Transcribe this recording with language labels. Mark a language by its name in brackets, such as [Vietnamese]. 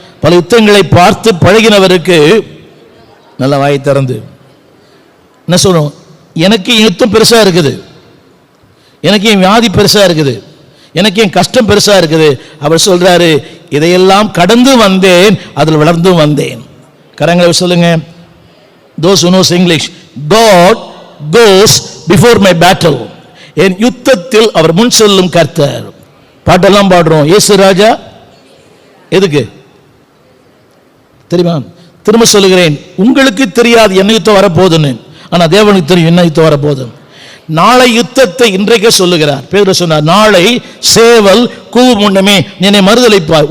[Tamil] பல யுத்தங்களை பார்த்து பழகினவருக்கு நல்லா வாய் திறந்து என்ன சொல்லணும்? எனக்கு என் யுத்தம் பெருசா இருக்குது, எனக்கு என் வியாதி பெருசா இருக்குது, எனக்கு என் கஷ்டம் பெருசா இருக்குது. அவர் சொல்றாரு, இதையெல்லாம் கடந்து வந்தேன், அதில் வளர்ந்து வந்தேன். கரங்களை சொல்லுங்க. [English] those who knows English, God goes before my battle. [Tamil] என் யுத்தத்தில் அவர் முன் செல்லும் கர்த்தர். பாட்டெல்லாம் பாடுறோம். இயேசு ராஜா எதுக்கு தெரியுமா? திரும்ப சொல்லுகிறேன், உங்களுக்கு தெரியாது என்ன யுத்தம் வரப்போகுதுன்னு, ஆனா தேவனுக்கு தெரியும் என்ன யுத்தம் வரப்போகுது. நாளை யுத்தத்தை இன்றைக்கே சொல்லுகிறார். பேதுரு சொன்னார், நாளை சேவல் கூவும் முன்னமே என்னை மறுதலிப்பார்.